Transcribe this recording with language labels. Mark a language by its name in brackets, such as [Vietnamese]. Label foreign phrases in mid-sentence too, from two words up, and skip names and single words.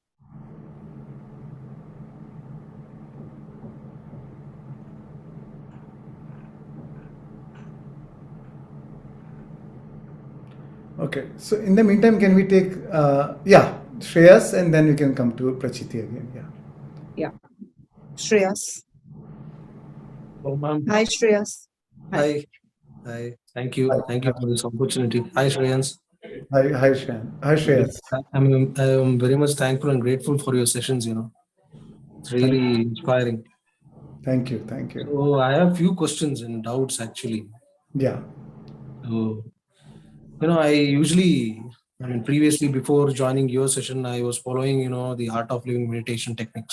[English] Okay. So in the meantime, can we take, Shreyas, and then we can come to Prachiti again. Yeah. Yeah. Shreyas. Oh, ma'am. Hi, Shreyas. Hi. Hi. Thank you. Hi. Thank you for this opportunity. Hi, Shreans. Hi, Shreyan. Hi, Shreyas. I'm very much thankful and grateful for your sessions, It's really inspiring. Thank you. Thank you. So I have few questions and doubts actually. Yeah. So, previously before joining your session, I was following, the art of living meditation techniques.